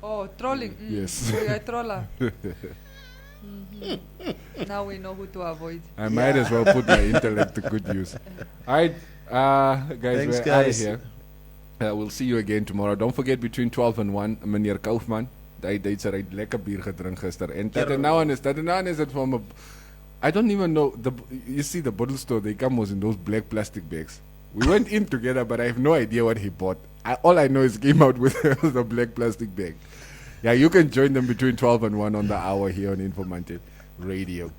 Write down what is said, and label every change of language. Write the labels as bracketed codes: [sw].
[en] Oh, trolling. Yes. So you're a troller. Now we know who to avoid. I might as well put my intellect to good use. All right, guys, Thanks, we're out of guys. here. We'll see you again tomorrow. Don't forget between 12 and 1, meneer Kaufman. [af] Hy het sy lekker bier gedrink gister. En dat nou is [en] it from a... I don't even know. You see the bottle store, they come was in those black plastic bags. We went in together, but I have no idea what he bought. All I know is he came out with the black plastic bag. Yeah, you can join them between 12 and 1 on the hour here on Informante Radio.